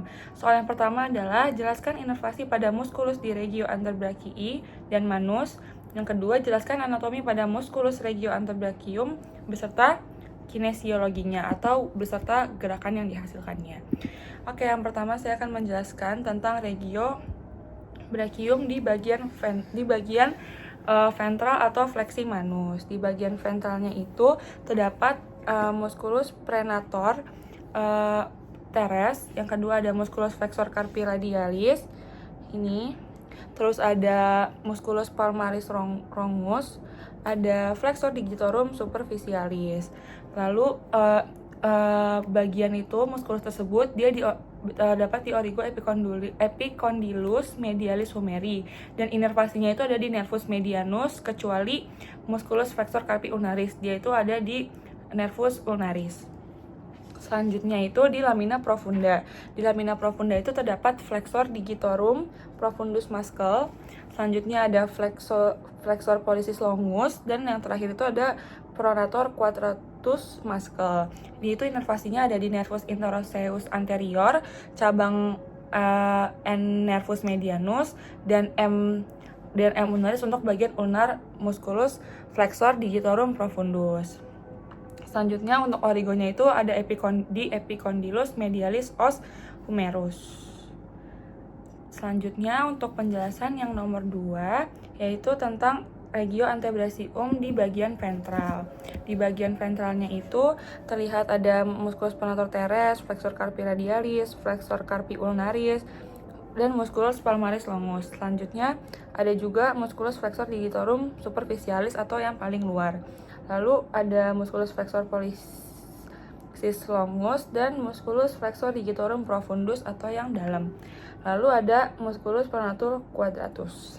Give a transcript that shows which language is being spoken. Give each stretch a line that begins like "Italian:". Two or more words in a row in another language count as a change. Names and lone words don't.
Indonesian: Soal yang pertama adalah jelaskan inervasi pada muskulus di
Latin: regio anterbrachii
Indonesian: dan manus. Yang kedua, jelaskan anatomi pada
Latin: musculus regio antebrachium
Indonesian: beserta kinesiologinya atau beserta gerakan yang dihasilkannya. Oke, yang pertama saya akan menjelaskan tentang
Latin: regio brachium
Indonesian: di bagian ventral atau fleksi manus. Di bagian ventralnya itu terdapat
Latin: musculus prenator teres.
Indonesian: Yang kedua ada
Latin: musculus flexor carpi radialis.
Indonesian: Ini. Terus ada
Latin: musculus palmaris longus, ada flexor digitorum superficialis.
Indonesian: Lalu bagian itu musculus tersebut dia dapat di
Latin: origo epicondylus medialis humeri,
Indonesian: dan inervasinya itu ada di
Latin: nervus medianus
Indonesian: kecuali
Latin: musculus flexor carpi ulnaris,
Indonesian: dia itu ada di
Latin: nervus ulnaris.
Indonesian: Selanjutnya itu di
Latin: lamina profunda.
Indonesian: Di
Latin: lamina profunda
Indonesian: itu terdapat
Latin: flexor digitorum profundus
Indonesian: muscle. Selanjutnya ada
Latin: flexor pollicis longus,
Indonesian: dan yang terakhir itu ada
Latin: pronator quadratus
Indonesian: muscle. Di itu inervasinya ada di
Latin: nervus interosseus anterior,
Indonesian: cabang
Latin: N nervus medianus,
Indonesian: dan
Latin: M ulnaris
Indonesian: untuk bagian ulnar
Latin: musculus flexor digitorum profundus.
Indonesian: Selanjutnya untuk origonya itu ada di
Latin: epicondylus medialis os humerus.
Indonesian: Selanjutnya untuk penjelasan yang nomor 2 yaitu tentang
Latin: regio antebrachium
Indonesian: di bagian ventral. Di bagian ventralnya itu terlihat ada
Latin: musculus prenator teres, flexor carpi radialis, flexor carpi ulnaris, dan musculus palmaris longus.
Indonesian: Selanjutnya ada juga
Latin: musculus flexor digitorum superficialis
Indonesian: atau yang paling luar. Lalu ada
Latin: musculus flexor pollicis longus
Indonesian: dan
Latin: musculus flexor digitorum profundus
Indonesian: atau yang dalam. Lalu ada
Latin: musculus pronator quadratus.